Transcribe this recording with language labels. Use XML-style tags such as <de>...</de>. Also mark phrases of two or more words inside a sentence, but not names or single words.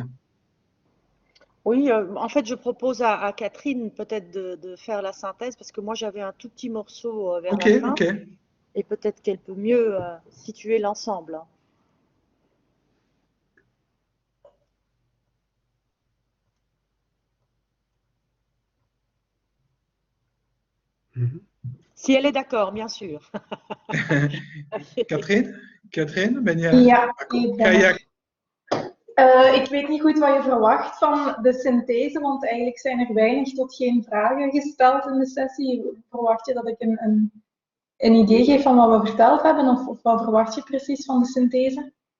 <fr>Oui, en fait, je propose à Catherine peut-être de faire la synthèse parce que moi j'avais un tout petit morceau vers la fin et peut-être qu'elle peut mieux situer l'ensemble. Si elle est d'accord, bien sûr. Catherine, ben je...</fr> <nl>Ja, ik weet niet goed wat je verwacht van de synthese, want eigenlijk zijn er weinig tot geen vragen gesteld in de sessie. Verwacht je dat ik een idee geef van wat we verteld hebben, of wat verwacht je precies van de synthese?</nl>